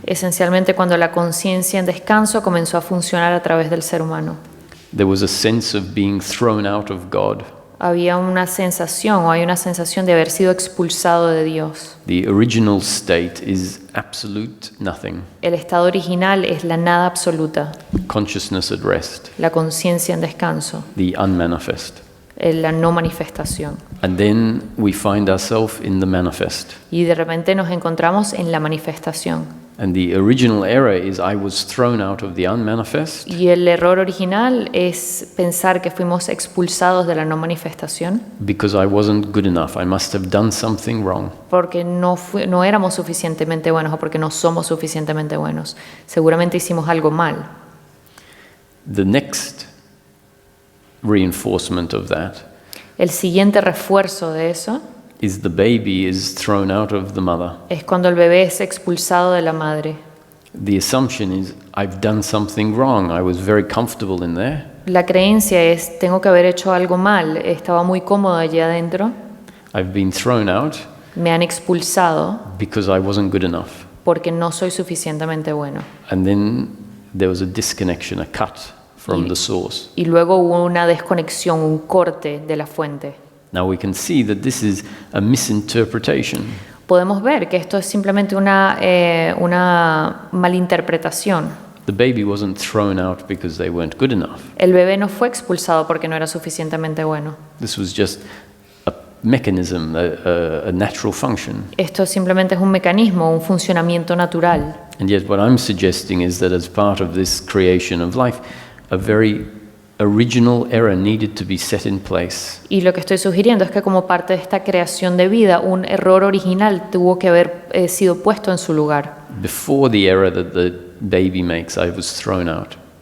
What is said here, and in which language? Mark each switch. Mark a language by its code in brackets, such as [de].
[es] Esencialmente cuando la conciencia en descanso comenzó a funcionar a través del ser humano. [en] There was a sense of being thrown out of God. [es] Había una sensación o hay una sensación de haber sido expulsado de Dios. [en] The original state is absolute nothing. [es] El estado original es la nada absoluta, [en] Consciousness at rest, [es] la conciencia en descanso, [en] the unmanifest. [es] la no manifestación. [en] And then we find ourselves in the manifest. [es] Y de repente nos encontramos en la manifestación. [en] And the original error is I was thrown out of the unmanifest [es] Y el error original es pensar que fuimos expulsados de la no manifestación [en] because I wasn't good enough. I must have done something wrong. [es] porque no éramos suficientemente buenos o porque no somos suficientemente buenos. Seguramente hicimos algo mal. [en] The next reinforcement of that [es] El siguiente refuerzo de eso [en] is the baby is thrown out of the mother. [es] es cuando el bebé es expulsado de la madre. [en] The assumption is I've done something wrong. I was very comfortable in there. [es] La creencia es, tengo que haber hecho algo mal, estaba muy cómodo allí adentro, [en] I've been thrown out [es] me han expulsado [en] because I wasn't good enough. [es] porque no soy suficientemente bueno. [en] And then there was a disconnection, a cut from the source. [es] Y luego hubo una desconexión, un corte de la fuente. [en] Now we can see that this is a misinterpretation. [es] Podemos ver que esto es simplemente una malinterpretación. [en] The baby wasn't thrown out because they weren't good enough. [es] El bebé no fue expulsado porque no era suficientemente bueno. [en] This was just a mechanism, a natural function. [es] Esto simplemente es un mecanismo, un funcionamiento natural. [en] And yet what I'm suggesting is that as part of this creation of life, a very original error needed to be set in place. [es] Y lo que estoy sugiriendo es que como parte de esta creación de vida, un error original tuvo que haber sido puesto en su lugar. [en] Before the error that the baby makes, I was thrown out.